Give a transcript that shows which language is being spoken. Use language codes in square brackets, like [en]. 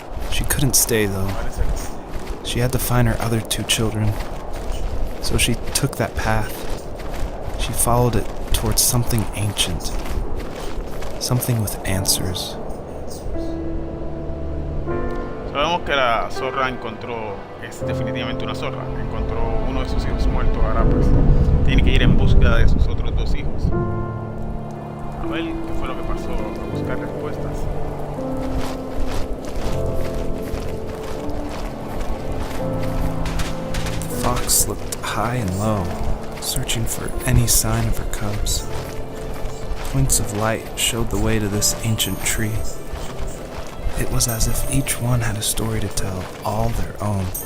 [en] She couldn't stay though. She had to find her other 2 children. So she took that path. She followed it towards something ancient, something with answers. [es] Sabemos que la zorra es definitivamente una zorra, encontró uno de sus hijos muerto, ahora pues tiene que ir en búsqueda de sus otros 2 hijos. A ver qué fue lo que pasó, a buscar respuestas. [en] The fox looked high and low, searching for any sign of her cubs. Points of light showed the way to this ancient tree. It was as if each one had a story to tell, all their own.